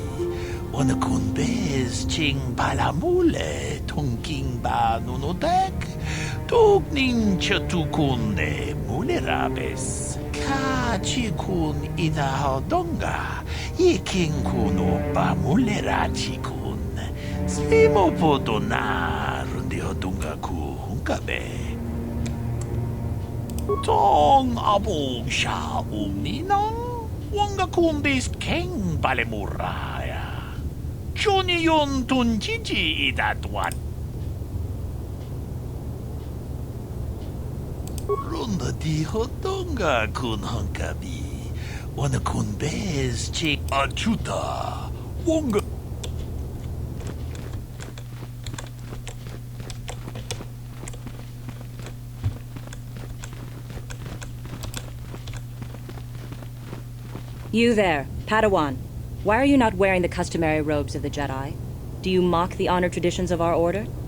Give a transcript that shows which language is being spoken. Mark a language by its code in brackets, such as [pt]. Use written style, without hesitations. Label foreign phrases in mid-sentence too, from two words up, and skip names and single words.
[en] Ona kun bez ching palamule tongking ba nunodak. Togning chatukunde mulerabes. Ka chikun ida hodonga. Iking kuno ba mulera chikun. Slimo podona rundi hodunga ku hunkabe. Tong abong sha umnina. Wanga kundis king balemuraya. Johnny yon tunjiji idatwan. Runda di hodonga kun hunkabi. Wana kun bez chik achuta. Wanga. You there, Padawan. Why are you not wearing the customary robes of the Jedi? Do you mock the honor traditions of our order?